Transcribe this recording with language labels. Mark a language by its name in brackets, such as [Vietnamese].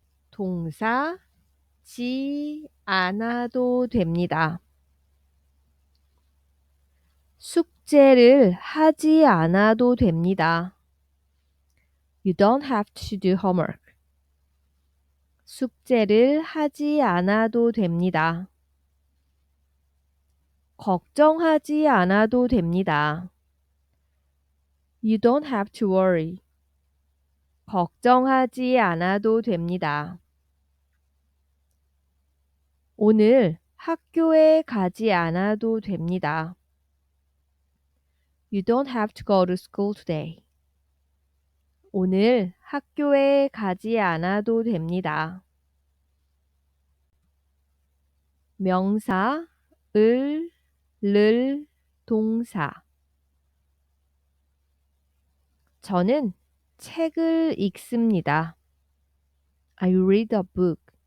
[Korean] 동사 지 않아도 됩니다. 숙제를 하지 않아도 됩니다. [English] You don't have to do homework. [Korean] 숙제를 하지 않아도 됩니다. 걱정하지 않아도 됩니다. [English] You don't have to worry. [Korean] 걱정하지 않아도 됩니다. 오늘 학교에 가지 않아도 됩니다. [English] You don't have to go to school today. [Korean] 오늘 학교에 가지 않아도 됩니다. 명사, 을, 동사. 저는 책을 읽습니다. [English] I read a book.